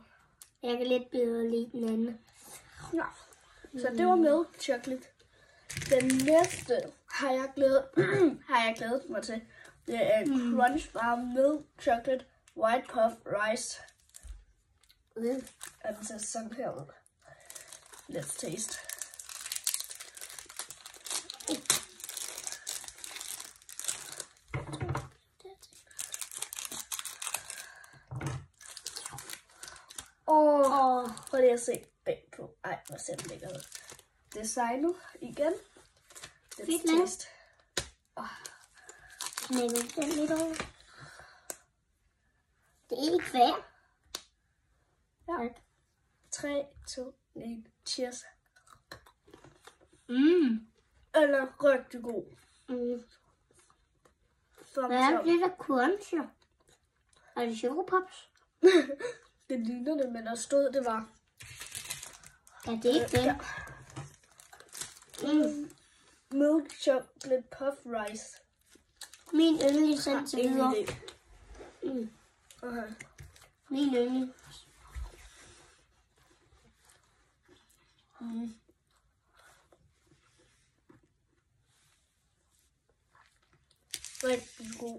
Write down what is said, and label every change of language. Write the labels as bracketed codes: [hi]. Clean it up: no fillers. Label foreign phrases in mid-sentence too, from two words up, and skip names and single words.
[da] Jeg kan lidt bedre lide den anden. Ja. Så det var [en] milk chocolate. [da] Den næste har jeg glædet mig til. Det er Crunch Bar Milk Chocolate White Puff Rice. Og den ser sådan her ud. [en] Let's taste. [da] Prøv lige at se bagpå. Ej, hvor ser den lækker ud. Designet igen. [en] Let's taste. [da] Knækker den lidt over. Det er ikke fair. Ja. 3, 2, 1. Cheers. Eller rigtig god. Hvad er det, der cruncher? Er det chokopops? Det ligner det, men der stod, det var... Ja, det er ikke det. Ja. [en] Milk chocolate puff rice. [da] Min yndlings indtil videre. Okay. Min yndlings. Rigtig god.